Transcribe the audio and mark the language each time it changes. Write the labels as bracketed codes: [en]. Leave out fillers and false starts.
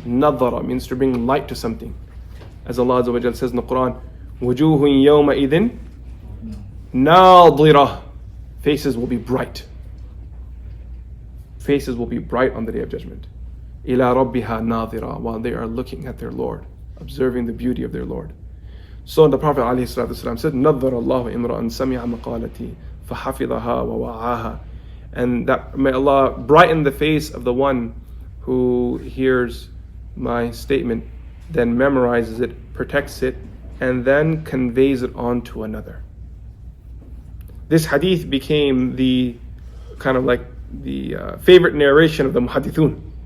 [en] Nadhara means to bring light to something. As Allah Azza wa Jal says in the Quran, [ar] وُجُوهٌ يَوْمَئِذٍ نَاظِرَةٌ. [en] Faces will be bright. Faces will be bright on the Day of Judgment. [ar] إِلَى رَبِّهَا نَاظِرَةٌ. [en] While they are looking at their Lord, observing the beauty of their Lord. So the Prophet ﷺ said, [ar] نَظَّرَ اللَّهُ إِمْرَأً سَمِعَ مَقَالَتِي فَحَفِظَهَا وَوَعَاهَا. [en] And that may Allah brighten the face of the one who hears my statement, then memorizes it, protects it, and then conveys it on to another. This hadith became the kind of like the favorite narration of the muhaddithun.